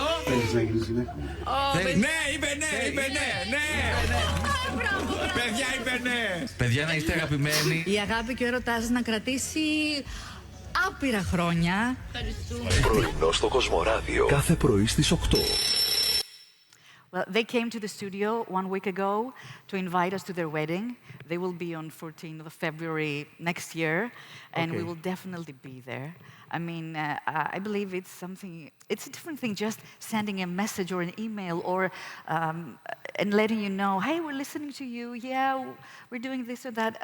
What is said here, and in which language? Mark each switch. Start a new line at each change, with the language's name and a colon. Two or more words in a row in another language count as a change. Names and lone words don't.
Greek: Θέλεις να γίνεις γυναίκα μου? Ναι, είπε ναι. Παιδιά, είπε ναι. Παιδιά, να είστε αγαπημένοι. Η αγάπη και ο έρωτάς σας να κρατήσει άπειρα χρόνια. Ευχαριστούμε. Πρωινό στο Κοσμοράδιο. Κάθε πρωί στις 8.
English: Well, they came to the studio 1 week ago to invite us to their wedding. They will be on 14th of February next year, and we will definitely be there. I mean, I believe it's a different thing just sending a message or an email or and letting you know, hey, we're listening to you, yeah, we're doing this or that.